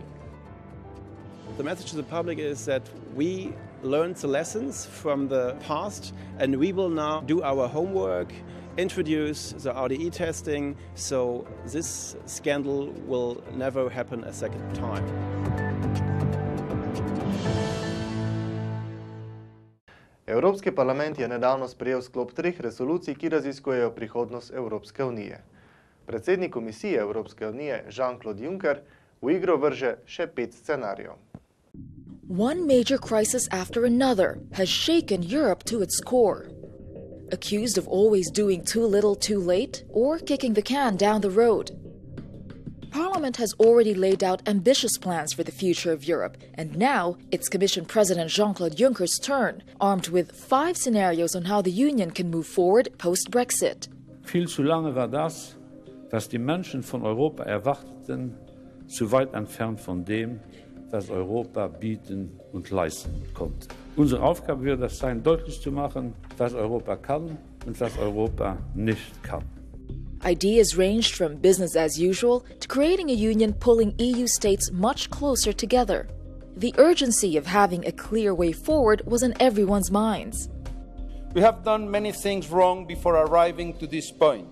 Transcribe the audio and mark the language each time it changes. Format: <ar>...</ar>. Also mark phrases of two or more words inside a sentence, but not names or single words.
<en>The message to the public is that we learned the lessons from the past, and we will now do our homework, introduce the RDE testing, so this scandal will never happen a second time.</en> <sl>Evropski parlament je nedavno sprejel sklop 3 resolucij, ki raziskujejo prihodnost Evropske unije. Predsednik komisije Evropske unije Jean-Claude Juncker v igro vrže še 5 scenarijev.</sl> <en>One major crisis after another has shaken Europe to its core. Accused of always doing too little too late or kicking the can down the road. Parliament has already laid out ambitious plans for the future of Europe, and now it's Commission President Jean-Claude Juncker's turn, armed with 5 scenarios on how the Union can move forward post-Brexit.</en> <de>Viel zu lange war das, was die Menschen von Europa erwarteten, zu weit entfernt von dem, was Europa bieten und leisten konnte. Unsere Aufgabe wird es sein, deutlich zu machen, was Europa kann und was Europa nicht kann.</de> <en>Ideas ranged from business as usual to creating a union pulling EU states much closer together. The urgency of having a clear way forward was in everyone's minds. We have done many things wrong before arriving to this point.</en>